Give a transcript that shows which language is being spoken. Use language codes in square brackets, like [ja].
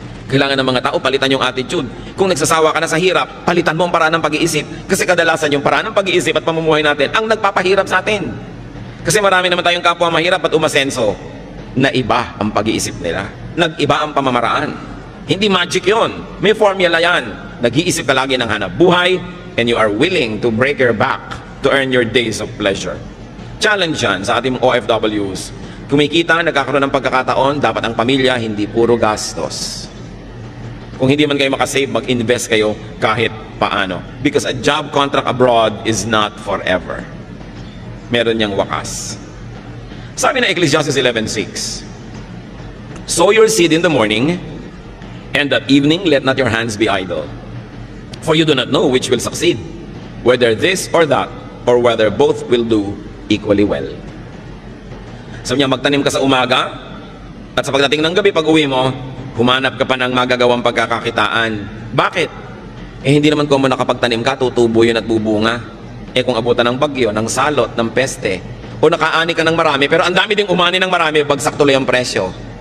[tl] Kailangan ng mga tao, palitan yung attitude. Kung nagsasawa ka na sa hirap, palitan mo ang paraan ng pag-iisip. Kasi kadalasan yung paraan ng pag-iisip at pamumuhay natin ang nagpapahirap sa atin. Kasi marami naman tayong kapwa mahirap at umasenso na iba ang pag-iisip nila. Nag-iba ang pamamaraan. Hindi magic yon. May formula yan. Nag-iisip ka lagi ng hanap buhay [en] and you are willing to break your back to earn your days of pleasure. [tl] Challenge yan sa ating OFWs. Kumikita, nagkakaroon ng pagkakataon, dapat ang pamilya hindi puro gastos. Kung hindi man kayo makasave, mag-invest kayo kahit paano. [en] Because a job contract abroad is not forever. [tl] Meron niyang wakas. Sabi na [en] Ecclesiastes 11:6, sow your seed in the morning, and at evening let not your hands be idle. For you do not know which will succeed, whether this or that, or whether both will do equally well. [tl] Sabi niya, magtanim ka sa umaga, at sa pagdating ng gabi, pag uwi mo, humanap ka pa ng magagawang pagkakakitaan. Bakit? Eh hindi naman kung mo nakapagtanim ka, tutubo yun at bubunga. Eh kung abutan ng bagyo, ng salot, ng peste, o nakaani ka ng marami, pero ang dami ding umani ng marami, bagsak tuloy ang presyo.